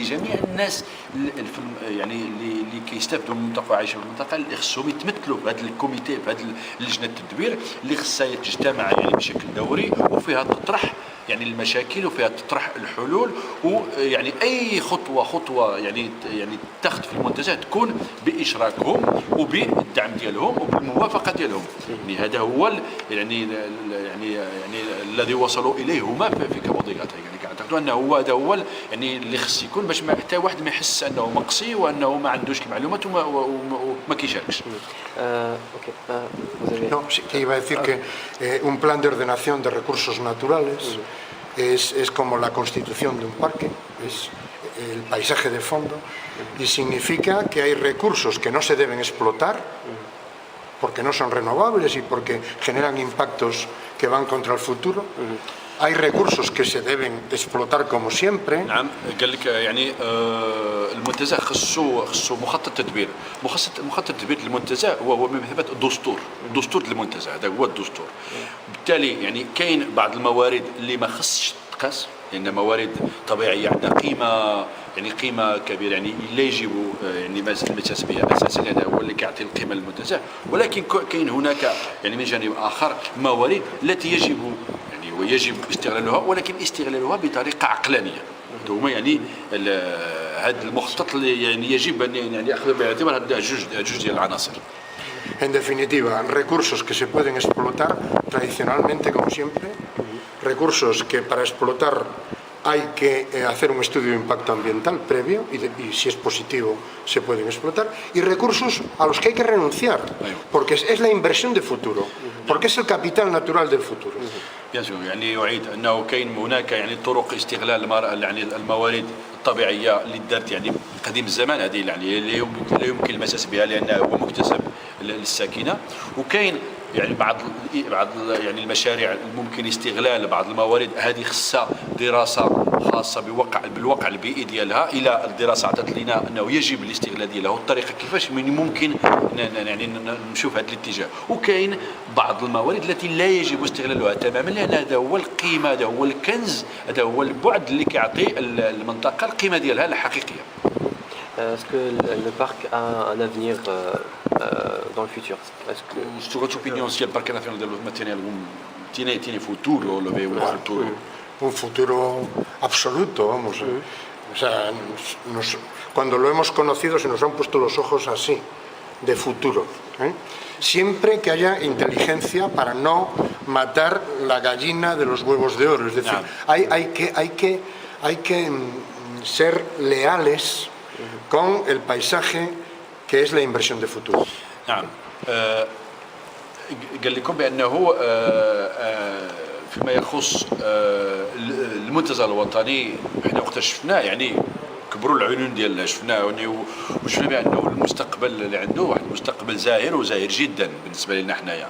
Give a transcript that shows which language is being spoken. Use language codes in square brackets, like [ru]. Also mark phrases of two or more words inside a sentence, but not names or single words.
[ar] جميع الناس يعني اللي كيستافدوا من المنطقه وعايشين في المنطقه اللي خصهم يتمثلوا في هذا الكوميتي، في هذه لجنه التدبير اللي خصها تجتمع يعني بشكل دوري وفيها تطرح يعني المشاكل وفيها تطرح الحلول، ويعني اي خطوه يعني تاخذ في المنتزه تكون باشراكهم وبالدعم ديالهم وبالموافقه ديالهم. يعني هذا هو يعني الذي وصلوا اليه هما في كابو دي غاتا، يعني كنعتقدوا انه هذا هو يعني اللي خص يكون باش ما حتى واحد ما يحس انه مقصي وانه ما عندوش المعلومات وما كيشاركش. [es] No, sí, que iba a decir que un plan de ordenación de recursos naturales es como la constitución de un parque, es el paisaje de fondo, y significa que hay recursos que no se deben explotar porque no son renovables y porque generan impactos que van contra el futuro. Hay recursos que se deben explotar como siempre. [ar] نعم، قال لك يعني المنتزه خصو مخطط تدبير، مخطط تدبير المنتزه هو بمثابه دستور المنتزه، هذا هو الدستور. بالتالي يعني كاين بعض الموارد اللي ما خصش تقاس، لان موارد طبيعيه عندها قيمه كبيره، يعني لا يجب يعني المساس بها اساسا، لان هو اللي كيعطي القيمه للمنتزه. ولكن كاين هناك يعني من جانب اخر موارد التي يجب استغلالها، ولكن استغلالها بطريقه عقلانيه. هما يعني هذا المخطط اللي يعني يجب ان يعني ياخذ بالاعتبار هذا جوج ديال العناصر. [es] En definitiva, recursos que se pueden explotar tradicionalmente, como siempre, recursos que para explotar hay que hacer un estudio de impacto ambiental previo y si es positivo se pueden explotar, y recursos a los que hay que renunciar, porque es la inversión de futuro, porque es el capital natural del futuro. [ar] يعني يعيد انه كاين هناك يعني طرق استغلال يعني الموارد الطبيعيه اللي دارت يعني قديم الزمان، هذه يعني لا يمكن المساس بها لانها هو مكتسب للساكنه، وكاين يعني بعض يعني المشاريع الممكن استغلال بعض الموارد هذه خصها دراسه خاصه بالواقع البيئي ديالها. الى الدراسه عطات لنا انه يجب الاستغلال ديالها والطريقه كيفاش من ممكن يعني نشوف هذا الاتجاه. وكاين بعض الموارد التي لا يجب استغلالها تماما، لان هذا هو القيمه، هذا هو الكنز، هذا هو البعد اللي كيعطي المنطقه القيمه ديالها الحقيقيه. [fr] Est-ce que le parc a un avenir dans le futur? Est-ce que... [it] Su tua opinione, se il Parque Nazionale dello Materiale [es] tiene futuro, lo ve un futuro? Un futuro absoluto, vamos. O sea, cuando lo hemos conocido se nos han puesto los ojos así, de futuro. Siempre que haya inteligencia para no matar la gallina de los huevos de oro. Es decir, hay que ser leales con el paisaje que es la inversión de futuro. [ar] نعم. قال لكم بأنه فيما يخص المنتزه الوطني احنا وقت شفناه يعني كبروا العيون ديالنا، شفناه وشفنا بأنه المستقبل اللي عنده واحد المستقبل زاهر وزاهر جدا بالنسبة لنا حنايا.